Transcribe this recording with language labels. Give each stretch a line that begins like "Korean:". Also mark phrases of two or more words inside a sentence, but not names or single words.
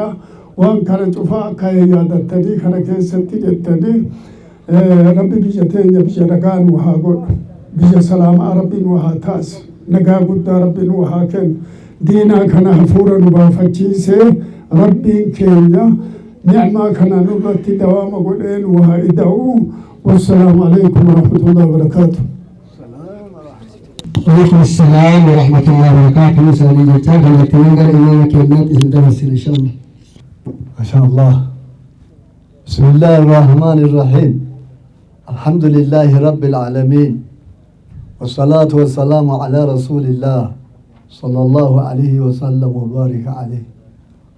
Oromo: waan kana cufaa akka yaadattanii kana keessatti jettanii rabbi biyya teenya biyya nagaa nu haa godhu biyya salaamaa rabbi nu haa taasisu nagaa guddaa rabbi nu haa kennu diinaa kana hafuura nu baafachiisee rabbiin keenya ni'maa kana nurratti dawaama godhee nu haa ida'u
Arabic: والسلام عليكم ورحمة الله وبركاته. وعليكم السلام ورحمة الله وبركاته. سالي جتاك التي قال إمام كلمات درس إن شاء الله. ما شاء الله. بسم الله الرحمن الرحيم. الحمد لله رب العالمين والصلاة والسلام على رسول الله صلى الله عليه وسلم وبارك عليه.